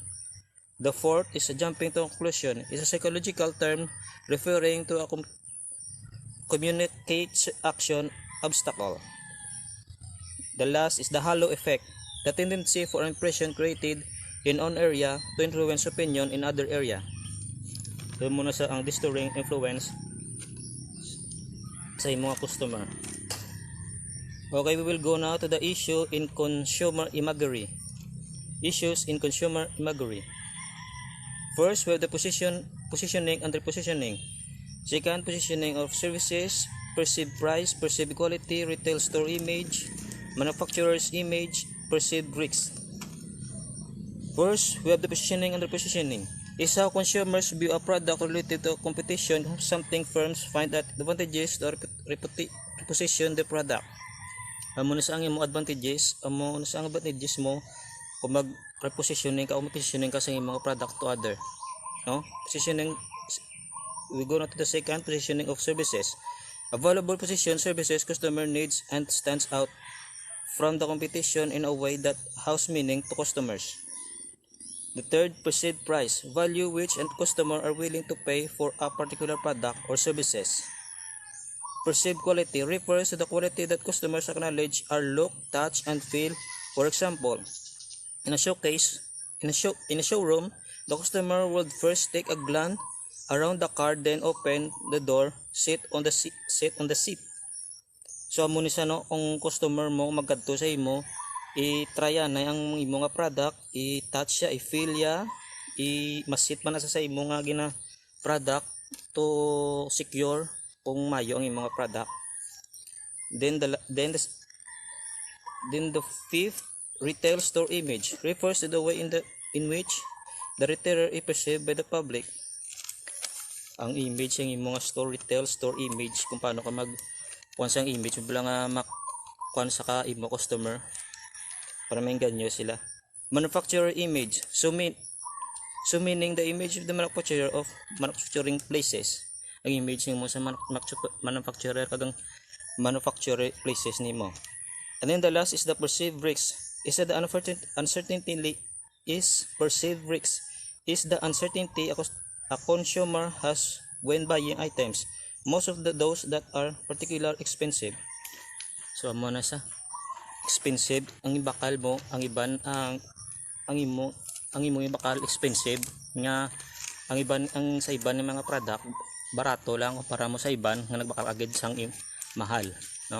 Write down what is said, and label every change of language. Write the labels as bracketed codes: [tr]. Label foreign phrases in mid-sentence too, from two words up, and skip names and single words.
[en] The fourth is a jumping to conclusion, is a psychological term referring to a communicate action obstacle. The last is the halo effect, the tendency for impression created in one area to influence opinion in other area. [hil] So muna sa ang [en] distorting influence [hil] sa mga customer. [en] Okay, we will go now to the issue in consumer imagery. Issues in consumer imagery. First, we have the positioning and repositioning. Second, positioning of services, perceived price, perceived quality, retail store image, manufacturer's image, perceived risks. First, we have the positioning and repositioning. Is how consumers view a product related to competition, something firms find that advantageous to reposition the product. [hil] Amo na sa ang imong advantages, amo na sa ang advantages mo kung mag-repositioning ka o mag-positioning ka sa imong product [en] to other. No? Positioning, we go now to the second, positioning of services. Available position services customer needs and stands out from the competition in a way that has meaning to customers. The third, perceived price, value which and customer are willing to pay for a particular product or services. Perceived quality refers to the quality that customers acknowledge are look, touch, and feel. For example, in a showroom, the customer would first take a glance around the car, then open the door, sit on the seat. [hil] So amo ni sa no, kung customer mo magkadto sa imo, i-try na ang imo nga product, i-touch siya, i-feel ya, i-masit man na sa imo nga gina product [en] to secure [hil] kung mayo ang imong product. [en] Then the fifth, retail store image, refers to the way in which the retailer is perceived by the public. [hil] Ang image ang imong [en] retail store image, [hil] kung paano ka kuan sa image bala nga kuan sa ka imo customer para maingganyo sila. [en] Manufacturer image, so meaning the image of the manufacturer of manufacturing places. [hil] Ang image nimo sa manufacturer kagang [en] manufacturer places [hil] nimo. [en] And then the last is the perceived risks. Is that the uncertainty is perceived risks is the uncertainty a consumer has when buying items, most of those that are particularly expensive. [hil] So amo na sa expensive ang ibakal mo, ang iban ang imo ibakal expensive nga ang iban ang sa iban ng mga product barato lang para mo sa iban nga nagbakal agad sang mahal, no?